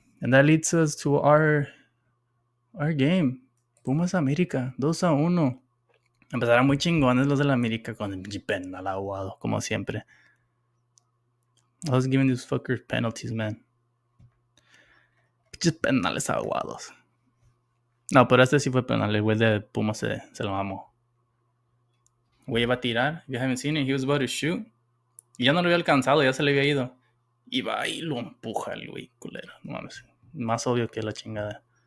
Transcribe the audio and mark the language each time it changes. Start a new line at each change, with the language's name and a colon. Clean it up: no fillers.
English: And that leads us to our game. Pumas América, 2-1.
Spanish: Empezaron muy chingones los de la América con el penal aguado, como siempre.
English: I was giving these fuckers penalties, man.
Spanish: Pinches penales aguados. No, pero este sí fue penal. El güey de Pumas se lo mamó. Güey iba a tirar.
English: You haven't seen it. He was about to shoot.
Spanish: Y ya no lo había alcanzado, ya se le había ido. Y va y lo empuja el güey, culero. No mames. Más obvio que la chingada.